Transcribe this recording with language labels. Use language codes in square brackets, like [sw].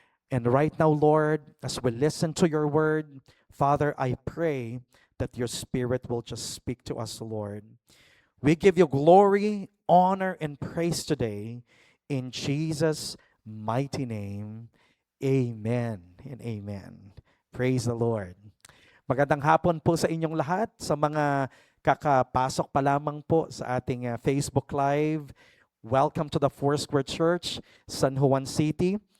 [en] And right now, Lord, as we listen to your word, Father, I pray that your spirit will just speak to us, Lord. We give you glory, honor, and praise today in Jesus' mighty name. Amen and amen. Praise the Lord. [tl] Magandang hapon po sa inyong lahat, sa mga kakapasok pa lamang po sa ating Facebook Live. [en] Welcome to the Foursquare Church, San Juan City.